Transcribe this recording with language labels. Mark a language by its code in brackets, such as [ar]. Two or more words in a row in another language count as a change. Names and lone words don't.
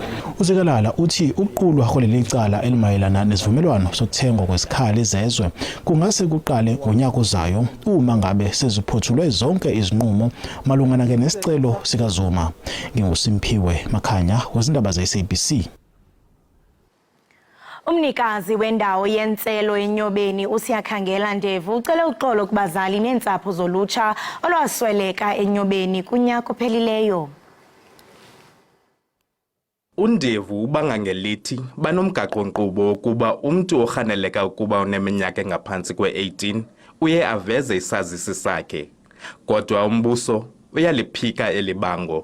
[zu] uZikelele uthi ukuqulwa kwaleli cala elimayelana nesivumelwano sokuthengwa kwesikhali zezwe kungase kuqale ngonyaka ozayo uma ngabe seziphothulwe zonke izinqumo malungana nesicelo sikaZuma. NginguSimphiwe Makhanya wezindaba ze-SABC. [xh] Umnikazi wendawo yentselo eNyobeni uSiyakhangela Ndevu ucele uxolo kubazali neentsapho zolutsha olwasweleka eNyobeni kunyaka ophelileyo. uNdevu ubanga ngelithi banomgaqo-nkqubo wokuba umntu orhaneleka ukuba uneminyaka engaphansi kwe-18 uye aveze isazisi sakhe, kodwa umbuso uyaliphika elibango.